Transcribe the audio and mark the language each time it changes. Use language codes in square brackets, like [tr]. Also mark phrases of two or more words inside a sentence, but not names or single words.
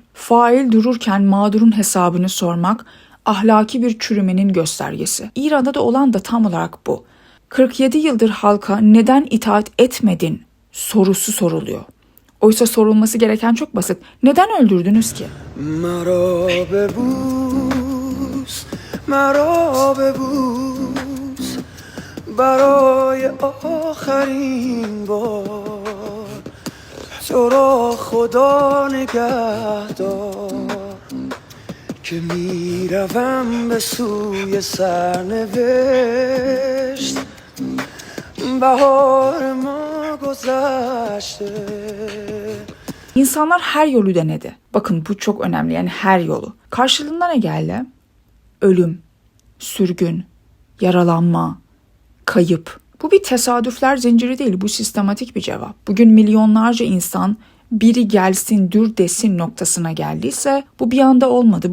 [tr] Fail dururken mağdurun hesabını sormak ahlaki bir çürümenin göstergesi. İran'da da olan da tam olarak bu. 47 yıldır halka neden itaat etmedin sorusu soruluyor. Oysa sorulması gereken çok basit. Neden öldürdünüz ki? [fa] مرا ببوس برای آخرین بار تو را خدا نگهدار که میروم به سوی سرنوشت بهار ما گذشته. [tr] İnsanlar her yolu denedi. Bakın bu çok önemli, yani her yolu. Karşılığında ne geldi? Ölüm, sürgün, yaralanma, kayıp. Bu bir tesadüfler zinciri değil, bu sistematik bir cevap. Bugün milyonlarca insan biri gelsin dur desin noktasına geldiyse bu bir anda olmadı.